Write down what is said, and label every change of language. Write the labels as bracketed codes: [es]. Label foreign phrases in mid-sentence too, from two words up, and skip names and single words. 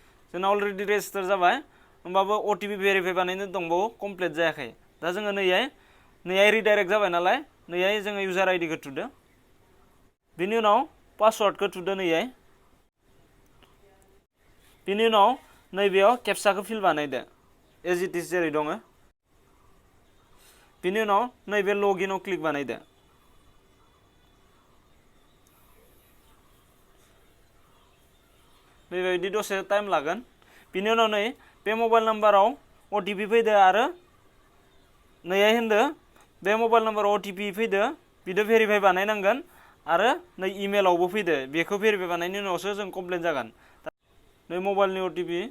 [brx] जोंना अलरेडि रेजिस्टार जाबाय होमबाबो OTP भेरिफाइ बानायनो दंबावो कमप्लिट जायाखै दा जोङो नैहाय रिडाइरेक्ट जाबाय नालाय नैहाय जोङो इउजार आइडिखौ थुदो बिनि उनाव पासवार्डखौ थुदो नैहाय बिनि उनाव नैबेयाव केपसाखौ फिल बानायदो [en] as it is [brx] जेरै दङ बिनि उनाव नैबे लगिनआव क्लिक बानायदो बेबायदि दसे टाइम लागोन बिनि उनाव नै बे मबाइल नाम्बाराव OTP फैदो आरो नैहाय होनदो बे मबाइल नाम्बाराव OTP फैदो बिदो भेरिफाइ बानायनांगोन आरो नै इमेलावबो फैदो बेखौ भेरिफाइ बानायनायनि उनावसो जों कमप्लेन जागोन नै मबाइलनि OTP